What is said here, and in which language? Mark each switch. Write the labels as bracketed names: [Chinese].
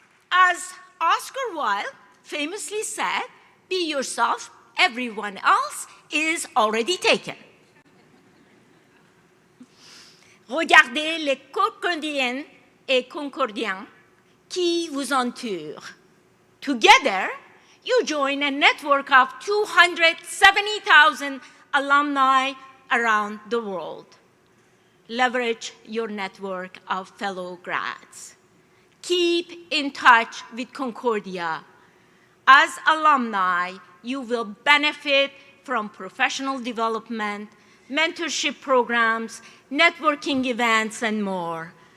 [English] As Oscar Wilde famously said, be yourself, everyone else is already taken. [French] Regardez les Concordiennes et Concordiens qui vous entourent. [English] Together, you join a network of 270,000 alumni around the world. Leverage your network of fellow grads. Keep in touch with Concordia. As alumni, you will benefit from professional development, mentorship programs, networking events, and more.